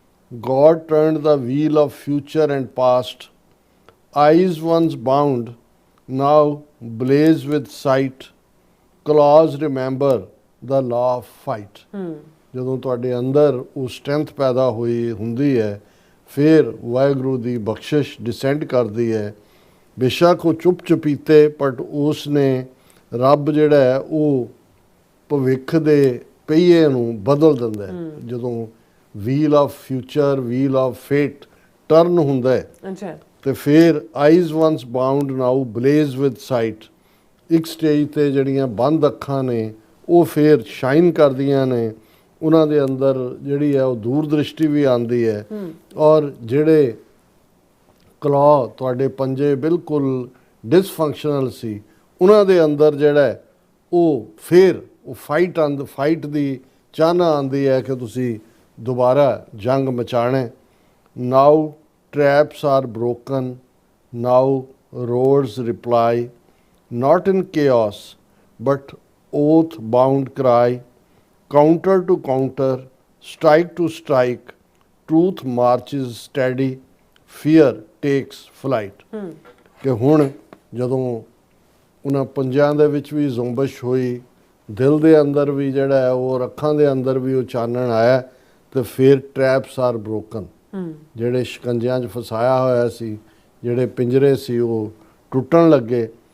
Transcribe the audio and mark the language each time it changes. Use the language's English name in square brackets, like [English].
[English] God turned the wheel of future and past. Eyes once bound, now blaze with sight. Claws remember the law of fight. [Punjabi] ਜਦੋਂ ਤੁਹਾਡੇ ਅੰਦਰ ਉਹ strength ਪੈਦਾ ਹੋਈ ਹੁੰਦੀ ਹੈ, ਫਿਰ ਵਾਹਿਗੁਰੂ ਦੀ ਬਖਸ਼ਿਸ਼ ਡਿਸੈਂਡ ਕਰਦੀ ਹੈ। ਬੇਸ਼ੱਕ ਉਹ ਚੁੱਪ ਚੁਪੀਤੇ, ਬਟ ਉਸ ਨੇ ਰੱਬ ਜਿਹੜਾ ਹੈ ਉਹ ਭਵਿੱਖ ਦੇ ਪਹੀਏ ਨੂੰ ਬਦਲ ਦਿੰਦਾ ਹੈ। [English] ਜਦੋਂ wheel of future, wheel of fate turn [Punjabi] ਹੁੰਦਾ ਹੈ, ਤੇ ਫਿਰ [English] Eyes once bound now blaze with sight. [Punjabi] ਇੱਕ ਸਟੇਜ 'ਤੇ ਜਿਹੜੀਆਂ ਬੰਦ ਅੱਖਾਂ ਨੇ ਉਹ ਫਿਰ ਸ਼ਾਈਨ ਕਰਦੀਆਂ ਨੇ, ਉਹਨਾਂ ਦੇ ਅੰਦਰ ਜਿਹੜੀ ਹੈ ਉਹ ਦੂਰ ਦ੍ਰਿਸ਼ਟੀ ਵੀ ਆਉਂਦੀ ਹੈ, ਔਰ ਜਿਹੜੇ ਕਲੌ ਤੁਹਾਡੇ ਪੰਜੇ ਬਿਲਕੁਲ ਡਿਸਫੰਕਸ਼ਨਲ ਸੀ, ਉਹਨਾਂ ਦੇ ਅੰਦਰ ਜਿਹੜਾ ਉਹ ਫਿਰ ਉਹ ਫਾਈਟ ਦੀ ਚਾਹਨਾ ਆਉਂਦੀ ਹੈ ਕਿ ਤੁਸੀਂ ਦੁਬਾਰਾ ਜੰਗ ਮਚਾਣਾ। [English] Now traps are broken, now roads reply, not in chaos but oath bound cry, counter to counter, strike to strike, truth marches steady, fear takes flight। [Punjabi] ਕਿ ਹੁਣ ਜਦੋਂ ਉਹਨਾਂ ਪੰਜਾਂ ਦੇ ਵਿੱਚ ਵੀ ਜ਼ੁੰਬਸ਼ ਹੋਈ, ਦਿਲ ਦੇ ਅੰਦਰ ਵੀ ਜਿਹੜਾ ਹੈ ਉਹ, ਅੱਖਾਂ ਦੇ ਅੰਦਰ ਵੀ ਉਹ ਚਾਨਣ ਆਇਆ, ਤੇ ਫਿਰ [English] traps are broken, [Punjabi] ਜਿਹੜੇ ਸ਼ਿਕੰਜਿਆਂ 'ਚ ਫਸਾਇਆ ਹੋਇਆ ਸੀ, ਜਿਹੜੇ ਪਿੰਜਰੇ ਸੀ, ਉਹ ਟੁੱਟਣ ਲੱਗੇ।